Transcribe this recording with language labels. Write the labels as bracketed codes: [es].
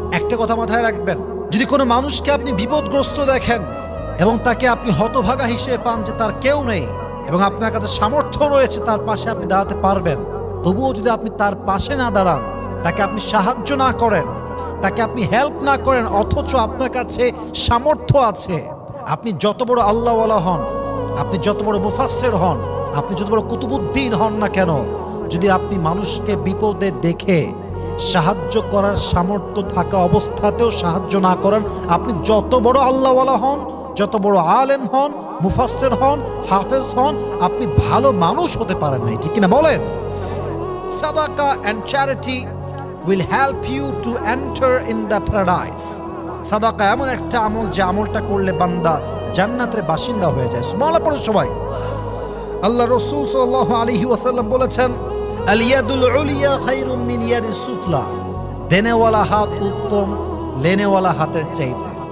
[bn] একটা কথা মাথায় রাখবেন, যদি কোনো মানুষকে আপনি বিপদগ্রস্ত দেখেন এবং তাকে আপনি হতভাগা হিসেবে পান যে তার কেউ নেই এবং আপনার কাছে সামর্থ্য রয়েছে তার পাশে আপনি দাঁড়াতে পারবেন, তবুও যদি আপনি তার পাশে না দাঁড়ান, তাকে আপনি সাহায্য না করেন, তাকে আপনি হেল্প না করেন, অথচ আপনার কাছে সামর্থ্য আছে, আপনি যত বড় আল্লাহওয়ালা হন, আপনি যত বড় মুফাসসির হন, আপনি যত বড় কুতুবুদ্দিন হন না কেন, যদি আপনি মানুষকে বিপদে দেখে সাহায্য করার সামর্থ্য থাকা অবস্থাতেও সাহায্য না করেন, আপনি যত বড় আল্লাহওয়ালা হন, যত বড় আলেম হন, মুফাসসির হন, হাফেজ হন, আপনি ভালো মানুষ হতে পারেন নাই, ঠিক কিনা বলেন? [en] সাদাকা and charity will help you to enter in the paradise. [bn] সাদাকা এমন একটা আমল যে আমলটা করলে বান্দা জান্নাতের বাসিন্দা হয়ে যায়। সুবহানাল্লাহ পড়ো সবাই। আল্লাহ রাসূল সাল্লাল্লাহু আলাইহি ওয়াসাল্লাম বলেছেন, [ar] আল ইয়াদুল উলিয়া খায়রুম মিন ইয়াদিস সুফলা, [bn] দেনেওয়ালা হাত উত্তম লেনেওয়ালা হাতের চাইতে।